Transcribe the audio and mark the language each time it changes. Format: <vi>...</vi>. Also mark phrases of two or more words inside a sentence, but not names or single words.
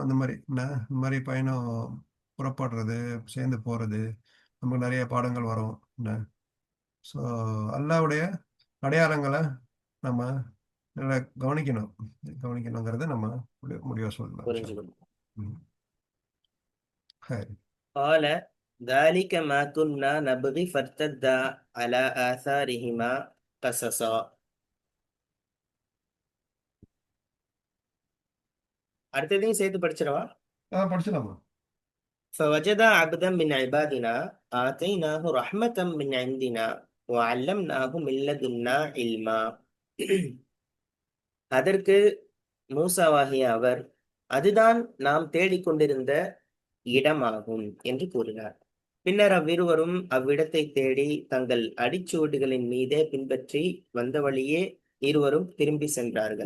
<ta>அந்த மாதிரி இந்த மாதிரி பயணம் புறப்படுறது, சேர்ந்து போறது, நமக்கு நிறைய பாடங்கள் வரும். ஸோ அல்லாவுடைய அடையாளங்களை நம்ம நல்லா கவனிக்கணுங்கிறத நம்ம முடிவாக சொல்லலாம். புரிஞ்சுக்கணும். ம். சரி.</ta> <ar>قال ذلك ما كنا نبغي فارتدا على آثارهما قصصا.</ar> <ta>அடுத்ததையும் சேர்த்து படிச்சிடவா? படிச்சிடலாமா?</ta> <ar>فوجد عبدا من عبادنا آتيناه رحمة من عندنا وعلمناه من لدنا علما.</ar> <ta>அதற்கு மூசாவாகிய அவர், அதுதான் நாம் தேடிக்கொண்டிருந்த இடமாகும் என்று கூறினார். பின்னர் அவ்விருவரும் அவ்விடத்தை தேடி தங்கள் அடிச்சுவடுகளின் மீதே பின்பற்றி வந்த வழியே இருவரும் திரும்பி சென்றார்கள்.</ta>